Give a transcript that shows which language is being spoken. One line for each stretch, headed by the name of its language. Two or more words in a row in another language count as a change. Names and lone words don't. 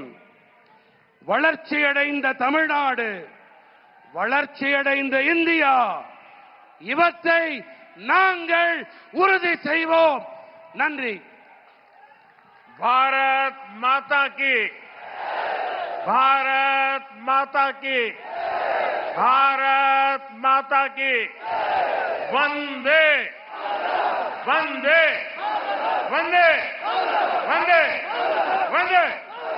Tamil: வளர்ச்சியடைந்த தமிழ்நாடு, வளர்ச்சியடைந்த இந்தியா, இவற்றை நாங்கள் உறுதி செய்வோம். நன்றி.
Hindi: भारत माता की, भारत माता की, भारत माता की वंदे वंदे वंदे वंदे वंदे